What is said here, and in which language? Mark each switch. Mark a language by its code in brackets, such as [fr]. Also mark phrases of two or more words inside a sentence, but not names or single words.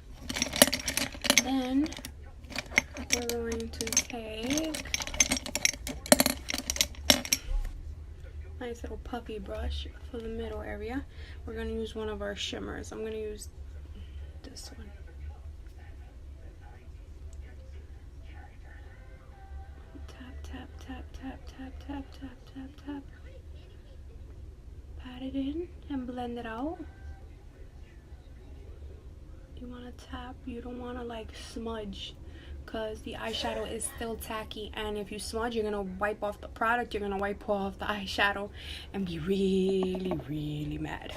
[en] Then we're going to take a nice little puffy brush for the middle area. We're going to use one of our shimmers. I'm going to use this one. Tap, tap, tap, tap, tap, tap, tap, tap, tap. Pat it in and blend it out. You want to tap, you don't want to like smudge, because the eyeshadow is still tacky, and if you smudge, you're going to wipe off the product, you're going to wipe off the eyeshadow and be really, really mad.